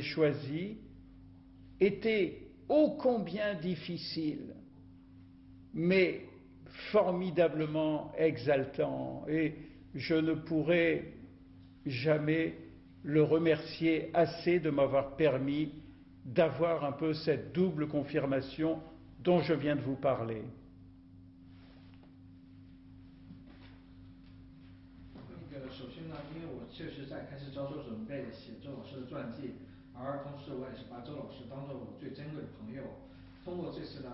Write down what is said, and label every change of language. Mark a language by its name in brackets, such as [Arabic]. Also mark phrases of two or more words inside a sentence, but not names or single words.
[French] choisi était ô combien difficile, mais formidablement exaltant, et je ne pourrai jamais le remercier assez de m'avoir permis d'avoir un peu cette double confirmation dont je viens de vous parler. [Chinese] 首先呢，因为我确实在开始着手准备写周老师的传记，而同时我也是把周老师当做我最珍贵的朋友。通过这次呢。